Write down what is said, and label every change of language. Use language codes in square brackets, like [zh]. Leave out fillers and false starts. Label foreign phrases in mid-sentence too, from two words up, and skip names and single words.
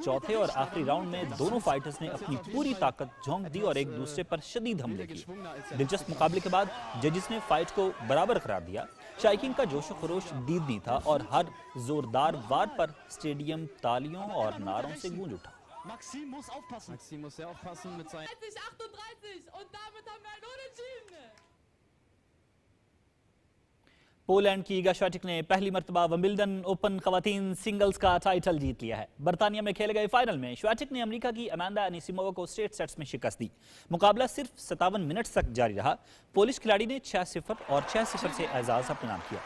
[ur] چوتھے اور آخری راؤنڈ میں دونوں فائٹرز نے اپنی پوری طاقت جھونک دی اور ایک دوسرے پر شدید حملے کیے. دلچسپ مقابلے کے بعد ججز نے فائٹ کو برابر قرار دیا. شائقین کا جوش خروش دیدنی تھا اور ہر زوردار وار پر اسٹیڈیم تالیوں اور نعروں سے گونج اٹھا. [de] Maxim muss aufpassen. Maxim muss sehr aufpassen mit seinen 38 und damit haben wir ein Unentschieden. [ur] پولینڈ کی ایگا شوئیٹک نے پہلی مرتبہ ومبلڈن اوپن خواتین سنگلز کا ٹائٹل جیت لیا ہے. برطانیہ میں کھیلے گئے فائنل میں شوئیٹک نے امریکہ کی امانڈا انیسیمووا کو [en] straight sets [ur] میں شکست دی. مقابلہ صرف 57 منٹ تک جاری رہا۔ پولش کھلاڑی نے 6-0 اور 6-0 سے اعزاز اپنے نام کیا.